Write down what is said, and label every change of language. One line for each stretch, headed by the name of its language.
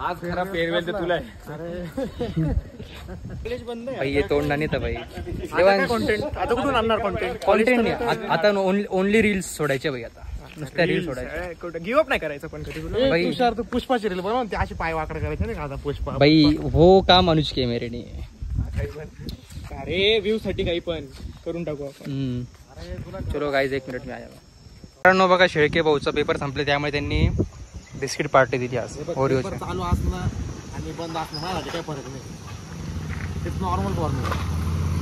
Marathi: आज खरा फेअरवेल तर तुला आहे. भाई हे तोंडा नाही तर भाई. कॉन्टेंट आता कुठून आणणार? कॉन्टेंट आता ओनली रील्स सोडायचे भाई. आता नुसत्या रील्स सोडायच्या,
English: give up
Marathi: नाही करायचं. पण कधी भाई तू पुष्पाची रील बनव, ते अशी पाय वाकड करायचे नाही का पुष्पा.
Hindi: भाई वो काम अनुज के मेरे नहीं.
Marathi: अरे व्ह्यू साठी काही पण करून टाकू आपण.
Hindi: चलो गाईज 1 मिनिट मी आया.
Marathi: मित्रांनो बघा शेळके भाऊचा पेपर संपले, त्यामुळे त्यांनी बिस्किट पार्टी दिली आज. ओरिओची चालू असणं आणि बंद असणं माझ्यासाठी काही फरक नाही.
English: It's normal formula.